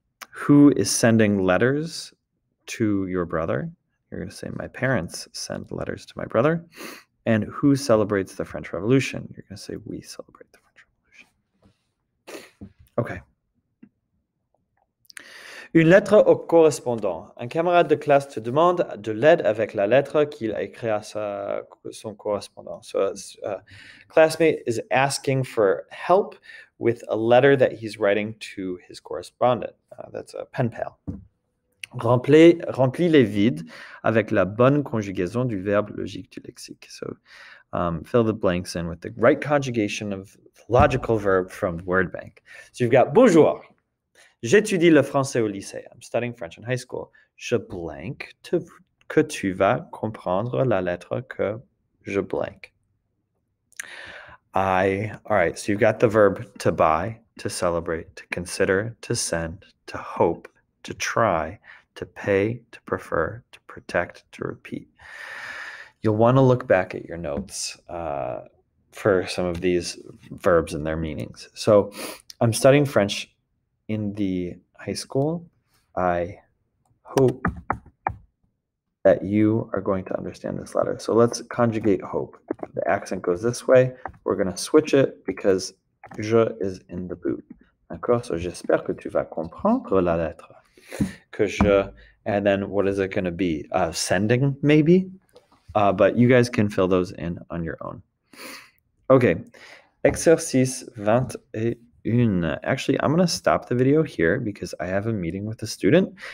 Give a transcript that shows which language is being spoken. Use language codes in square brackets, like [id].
[en] Who is sending letters to your brother? You're going to say my parents send letters to my brother. And who celebrates the French Revolution? You're going to say we celebrate the French Revolution. Okay. [fr] Une lettre au correspondant. Un camarade de classe te demande de l'aide avec la lettre qu'il a écrite à son correspondant. [en] So a classmate is asking for help with a letter that he's writing to his correspondent. That's a pen pal. [fr] Remplis les vides avec la bonne conjugaison du verbe logique du lexique. [en] So fill the blanks in with the right conjugation of logical verb from the word bank. So you've got bonjour. [fr] J'étudie le français au lycée. [en] I'm studying French in high school. [fr] Je blank que tu vas comprendre la lettre que je blank. [en] All right, so you've got the verb to buy, to celebrate, to consider, to send, to hope, to try, to pay, to prefer, to protect, to repeat. You'll want to look back at your notes for some of these verbs and their meanings. So I'm studying French in the high school. I hope that you are going to understand this letter. So let's conjugate hope. The accent goes this way. We're going to switch it because je is in the boot. [fr] D'accord? So j'espère que tu vas comprendre la lettre. Que je, [en] and then what is it going to be? Sending, maybe? But you guys can fill those in on your own. Okay. Exercice 21. Actually, I'm going to stop the video here because I have a meeting with a student.